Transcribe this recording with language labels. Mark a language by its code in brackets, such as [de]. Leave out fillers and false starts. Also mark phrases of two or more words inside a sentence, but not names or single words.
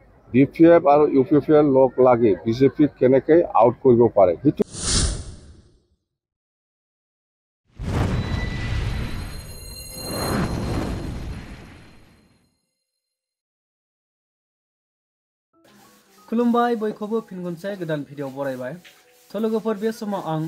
[as] BPF আৰু UPPL লগ লাগি বিজেপিক কেনেকৈ আউট কৰিব পাৰে সেইটো [brx] खुलुमबाय बयखौबो फिन खनसे गोदान भिडिअ बरायबाय थ' लोगोफोर बे समाव आं